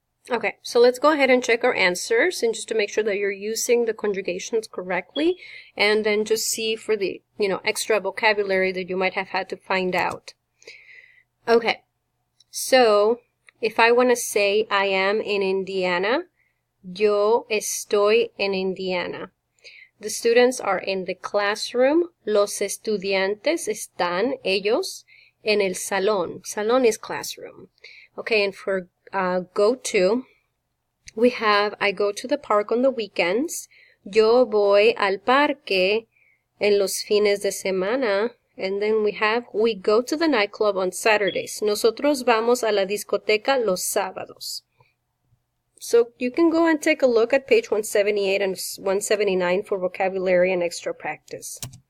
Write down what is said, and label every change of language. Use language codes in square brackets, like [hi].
[en] Okay, so let's go ahead and check our answers, and just to make sure that you're using the conjugations correctly, and then just see for the, extra vocabulary that you might have had to find out. Okay, so if I want to say I am in Indiana, [es] yo estoy en Indiana. [en] The students are in the classroom. [es] Los estudiantes están, ellos, en el salón. [en] Salón is classroom. Okay, and for go to, we have I go to the park on the weekends. [es] Yo voy al parque en los fines de semana. [en] And then we have we go to the nightclub on Saturdays. [es] Nosotros vamos a la discoteca los sábados. [en] So you can go and take a look at page 178 and 179 for vocabulary and extra practice.